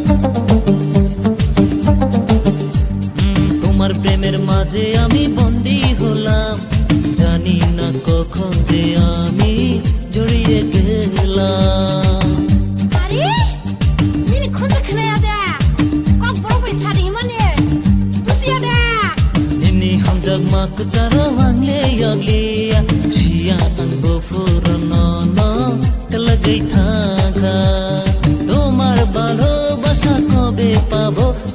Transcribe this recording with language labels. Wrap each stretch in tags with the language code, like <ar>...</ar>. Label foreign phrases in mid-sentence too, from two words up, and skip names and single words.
<bn>তোমার প্রেমের মাঝে আমি বন্দী হলাম, জানি না কখন যে আমি জড়িয়ে গেলাম.</bn> <trp>Jagmak carawang le yagli Shia ang bofurno no talagai thaka</trp> <bn>তোমার ভালো বাসা কবে পাবো</bn>